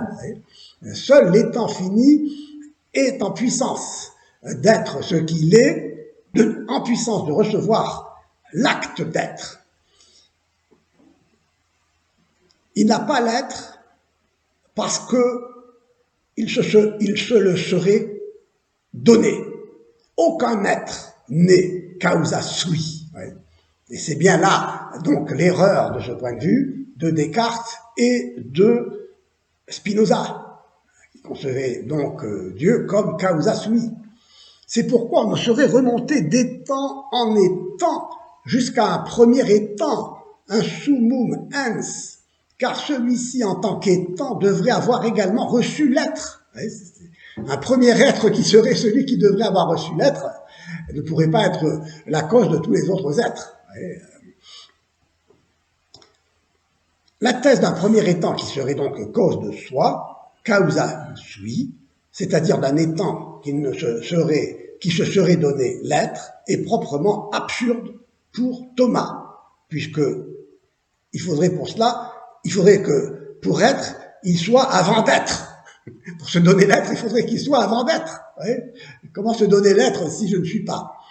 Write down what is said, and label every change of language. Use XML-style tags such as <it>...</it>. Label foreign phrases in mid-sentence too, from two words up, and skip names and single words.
<fr>Seul l'étant fini est en puissance d'être ce qu'il est, en puissance de recevoir l'acte d'être. Il n'a pas l'être parce qu'il se le serait donné. Aucun être n'est</fr> <la>causa sui.</la> <fr>Et c'est bien là, donc, l'erreur de ce point de vue de Descartes et de Spinoza, qui concevaient donc Dieu comme</fr> <la>causa sui.</la> <fr>C'est pourquoi on ne saurait remonter d'étant en étant jusqu'à un premier étant, un</fr> <la>summum ens,</la> <fr>car celui-ci, en tant qu'étant, devrait avoir également reçu l'être. Un premier être qui serait celui qui devrait avoir reçu l'être ne pourrait pas être la cause de tous les autres êtres. La thèse d'un premier étant qui serait donc cause de soi,</fr> <la>causa sui,</la> <fr>c'est-à-dire d'un étant qui se serait donné l'être, est proprement absurde pour Thomas, puisque il faudrait que pour être, il soit avant d'être. Pour se donner l'être, il faudrait qu'il soit avant d'être. Comment se donner l'être si je ne suis pas?</fr>